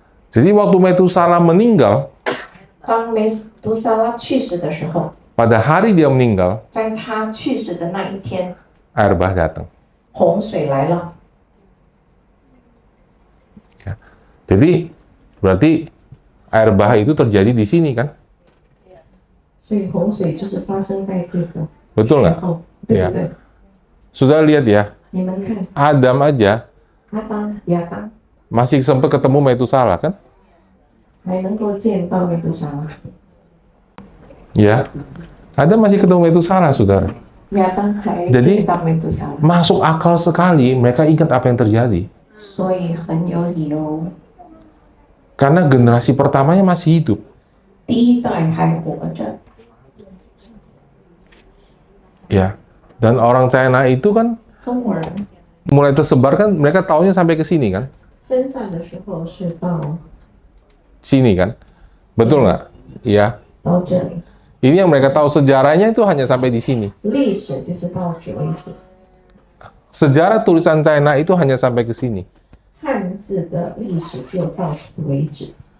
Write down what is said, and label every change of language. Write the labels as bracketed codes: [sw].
[id] Jadi waktu Metusala meninggal, [zh] 当美杜莎拉去世的时候， [id] pada hari dia meninggal, [zh] 在他去世的那一天， [id] air bah datang. [zh] 洪水来了。 [id] Jadi berarti air bah itu terjadi di sini kan? [zh] 所以洪水就是发生在这个 [id] Betul [zh] 时 [id] nggak? [zh] 候，对不对？ [id] Sudah lihat ya, [zh] 你们看， [id] Adam aja [zh] 亚当 [id] masih sempat ketemu Metusala kan? [zh] 还能够见到美杜莎拉， [id] Ya, Adam masih ketemu Metusala, saudara. [zh] 亚当还 [id] Jadi- [zh] 见到美杜莎拉， [id] Masuk akal sekali mereka ingat apa yang terjadi. [zh] 所以很有理由。 [id] Karena generasi pertamanya masih hidup. [zh] 第一代还活着， [id] Ya, dan orang China itu kan [zh] 中国人 [id] mulai tersebar kan, mereka taunya sampai ke sini kan? [zh] 分散的时候是到 [id] Sini kan? Betul nggak? Iya. [zh] 到这里， [id] Ini yang mereka tahu, sejarahnya itu hanya sampai di sini. [zh] 历史就是到此为止， [id] Sejarah tulisan China itu hanya sampai ke sini. [zh] 汉字的历史就到此为止。